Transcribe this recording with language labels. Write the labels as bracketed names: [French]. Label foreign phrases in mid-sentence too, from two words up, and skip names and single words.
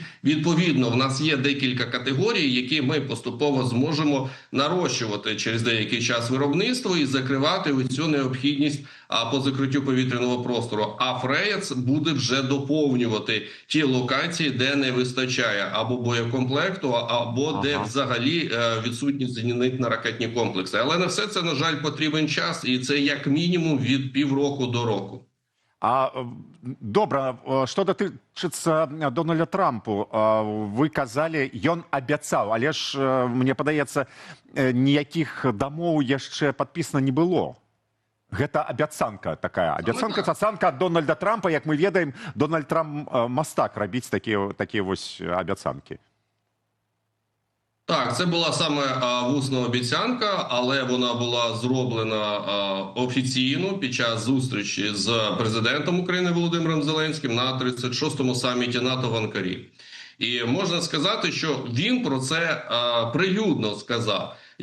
[Ukrainian] Відповідно, в нас є декілька категорій, які ми поступово зможемо нарощувати через деякий час виробництво і закривати цю необхідність по закриттю повітряного простору. А «Фрея» буде вже доповнювати ті локації, де не вистачає або боєкомплекту, або де взагалі відсутні зенітно-ракетні комплекси. Але на все це, на жаль, потрібен час, і це як мінімум від півроку до року. [Belarusian] Добра, што датычыцца Дональда Трампу, вы казалі, ён абяцаў, але ж, мне падаецца, ніякіх дамоў яшчэ падпісана не было. Гэта абяцанка такая. Абяцанка, цацанка ад Дональда Трампа, як мы ведаем, Дональд Трамп мастак рабіць такія вось абяцанкі. [Ukrainian] Так, це була саме вусна обіцянка, але вона була зроблена офіційно під час зустрічі з президентом України Володимиром Зеленським на 36-му саміті НАТО в Анкарі. І можна сказати, що він про це прилюдно сказав.